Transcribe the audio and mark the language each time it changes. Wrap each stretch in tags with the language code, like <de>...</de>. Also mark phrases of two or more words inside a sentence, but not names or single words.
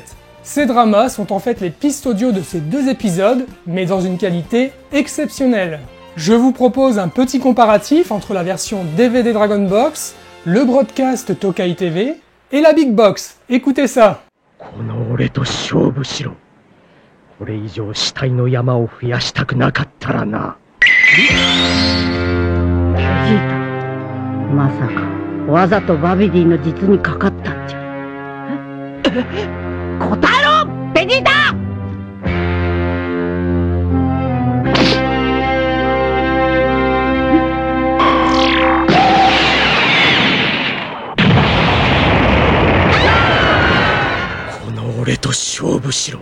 <fr>Ces dramas sont en fait les pistes audio de ces 2 épisodes, mais dans une qualité exceptionnelle. Je vous propose un petit comparatif entre la version DVD Dragon Box, le broadcast Tokai TV et la Big Box. Écoutez ça.</fr> <ja>これ以上死体の山を増やしたくなかったらな。ベジータ、まさかわざとバビディの実にかかったんじゃ。答えろベジータ。この俺と勝負しろ。</ja>